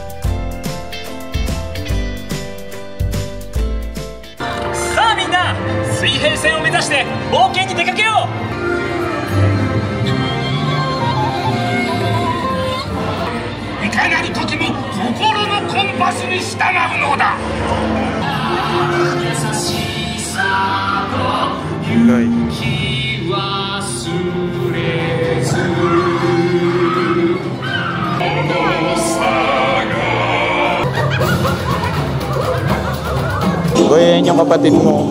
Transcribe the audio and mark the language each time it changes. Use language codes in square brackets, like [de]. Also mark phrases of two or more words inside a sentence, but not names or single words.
[ja] Sa a minna, 水平線を目指して冒険に出かけよう。いかなる時も心のコンパスに従うのだ。優しさと勇気忘れず [tl] Goy, yan yung kapatid mo.